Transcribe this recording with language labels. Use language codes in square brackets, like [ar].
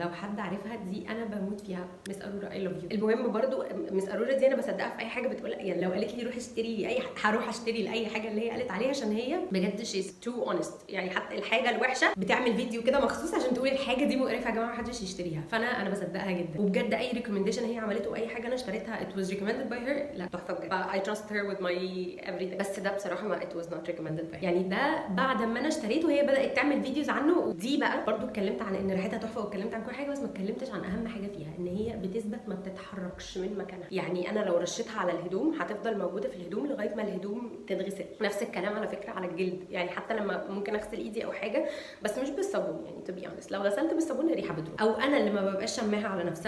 [ar] لو حد عارفها دي انا بموت فيها، مس ارورا [en] I love you. [ar] المهم برضو مس ارورا دي انا بصدقها في اي حاجه بتقول، يعني لو قالت لي روحي اشتري اي هروح اشتري لاي حاجه اللي هي قالت عليها، عشان هي بجد [en] She's too honest. [ar] يعني حتى الحاجه الوحشه بتعمل فيديو كده مخصوص عشان تقول الحاجه دي مقرفه يا جماعه محدش يشتريها. فانا بصدقها جدا، وبجد اي ريكومنديشن هي عملته اي حاجه انا اشتريتها [en] it was recommended by her، [ar] لا تحفه بجد. [en] I trust her with my everything. [ar] بس ده بصراحه ما [en] it was not recommended by her. [ar] يعني ده بعد ما انا اشتريته هي بدات تعمل فيديوز عنه. ودي بقى برضو اتكلمت عن ان ريحتها تحفه واتكلمت عن كل حاجه، بس ما اتكلمتش عن اهم حاجه فيها، ان هي بتثبت ما بتتحركش من مكانها. يعني انا لو رشيتها على الهدوم هتفضل موجوده في الهدوم لغايه ما الهدوم تتغسل. نفس الكلام على فكره على الجلد، يعني حتى لما ممكن اغسل ايدي او حاجه بس مش بالصابون، يعني [en] to be honest [ar] لو غسلت بالصابون الريحه بتروح، او انا اللي ما ببقاش شماها على نفسي.